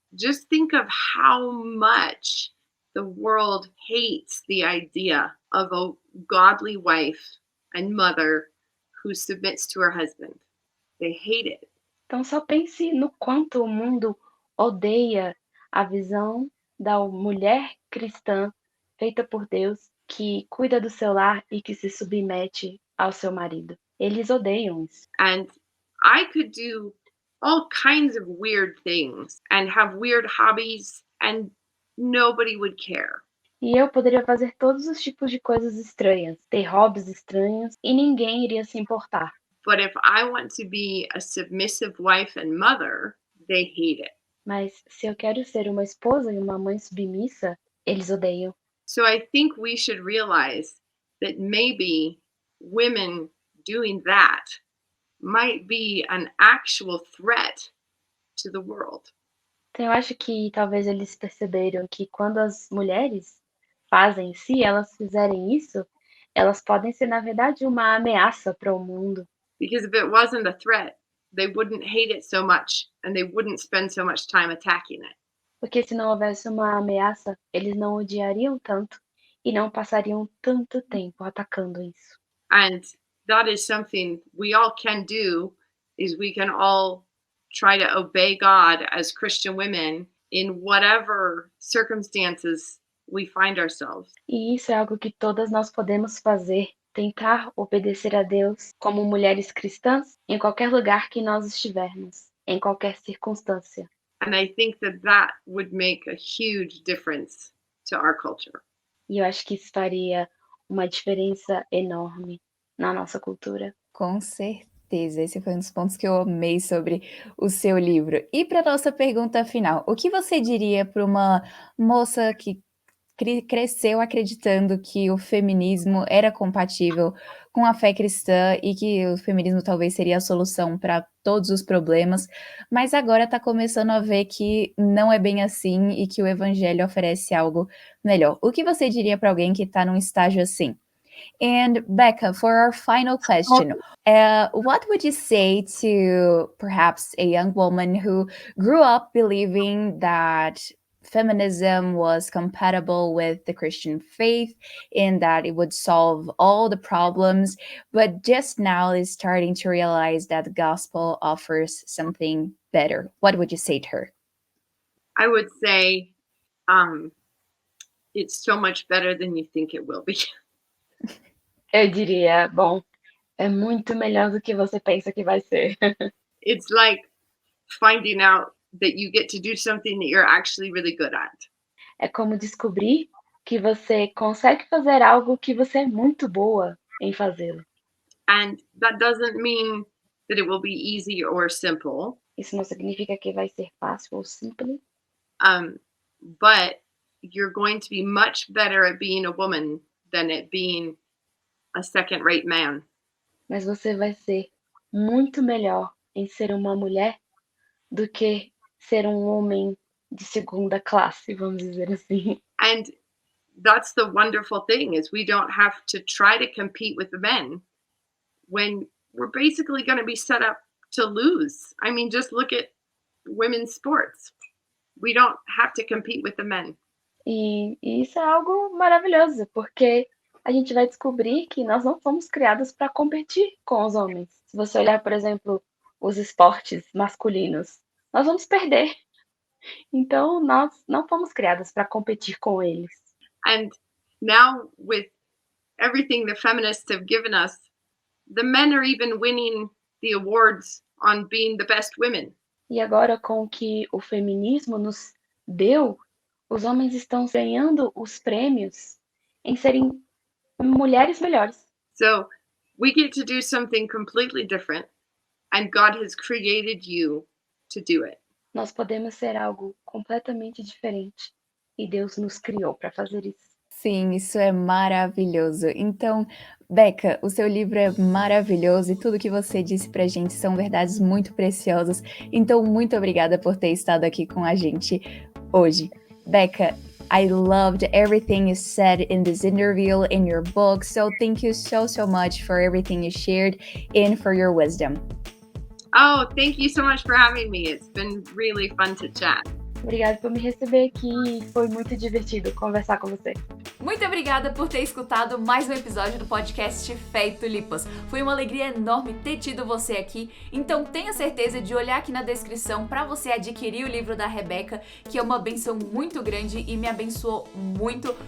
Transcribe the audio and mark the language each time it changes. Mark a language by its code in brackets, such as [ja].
[en] Just think of how much the world hates the idea of a godly wife and mother who submits to her husband. They hate it. [pt] Então só pense no quanto o mundo odeia a visão da mulher cristã feita por Deus, que cuida do seu lar e que se submete ao seu marido. Eles odeiam isso. [en] And I could do all kinds of weird things and have weird hobbies, and nobody would care. [pt] E eu poderia fazer todos os tipos de coisas estranhas, ter hobbies estranhos, e ninguém iria se importar. [en] But if I want to be a submissive wife and mother, they hate it. [pt] Mas se eu quero ser uma esposa e uma mãe submissa, eles odeiam. [en] So I think we should realize that maybe women doing that might be an actual threat to the world. [pt] Então eu acho que talvez eles perceberam que quando as mulheres fazem, se elas fizerem isso, elas podem ser, na verdade, uma ameaça para o mundo. [en] Because if it wasn't a threat, they wouldn't hate it so much and they wouldn't spend so much time attacking it. [pt] Porque se não houvesse uma ameaça, eles não odiariam tanto e não passariam tanto tempo atacando isso. [en] And that is something we all can do, is we can all try to obey God as Christian women in whatever circumstances we find ourselves. [pt] E isso é algo que todas nós podemos fazer, tentar obedecer a Deus como mulheres cristãs em qualquer lugar que nós estivermos, em qualquer circunstância. [en] And I think that that would make a huge difference to our culture. [pt] E eu acho que isso faria uma diferença enorme na nossa cultura. Com certeza, esse foi um dos pontos que eu amei sobre o seu livro. E para nossa pergunta final, o que você diria para uma moça que cresceu acreditando que o feminismo era compatível com a fé cristã e que o feminismo talvez seria a solução para todos os problemas, mas agora está começando a ver que não é bem assim e que o evangelho oferece algo melhor. O que você diria para alguém que está num estágio assim? [en] And Becca, for our final question, what would you say to perhaps a young woman who grew up believing that feminism was compatible with the Christian faith and that it would solve all the problems, but just now is starting to realize that the gospel offers something better? What would you say to her? I would say it's so much better than you think it will be. [pt] Eu diria, bom, é muito melhor do que você pensa que vai ser. [en] It's like finding out that you get to do something that you're actually really good at. [pt] É como descobrir que você consegue fazer algo que você é muito boa em fazê-lo. [en] And that doesn't mean that it will be easy or simple, [pt] Isso não significa que vai ser fácil ou simples, [en] but you're going to be much better at being a woman than at being a second-rate man. [pt] mas você vai ser muito melhor em ser uma mulher do que ser um homem de segunda classe, vamos dizer assim. [en] And that's the wonderful thing, is we don't have to try to compete with the men when we're basically going to be set up to lose. I mean, just look at women's sports. We don't have to compete with the men. [pt] E isso é algo maravilhoso, porque a gente vai descobrir que nós não fomos criadas para competir com os homens. Se você olhar, por exemplo, os esportes masculinos, nós vamos perder. Então, nós não fomos criadas para competir com eles. [en] And now, with everything the feminists have given us, the men are even winning the awards on being the best women. [pt] E agora, com o que o feminismo nos deu, os homens estão ganhando os prêmios em serem mulheres melhores. [en] So we get to do something completely different, and God has created you to do it. [pt] Nós podemos ser algo completamente diferente e Deus nos criou para fazer isso. Sim, isso é maravilhoso. Então, Beca, o seu livro é maravilhoso e tudo que você disse pra gente são verdades muito preciosas. Então, muito obrigada por ter estado aqui com a gente hoje. [en] Beca, I loved everything you said in this interview, in your book. So thank you so much for everything you shared and for your wisdom. Oh, thank you so much for having me. It's been really fun to chat. [pt] Obrigada por me receber aqui. Foi muito divertido conversar com você. Muito obrigada por ter escutado mais um episódio do podcast Fé e Tulipas. Foi uma alegria enorme ter tido você aqui, então tenha certeza de olhar aqui na descrição para você adquirir o livro da Rebeca, que é uma benção muito grande e me abençoou muito.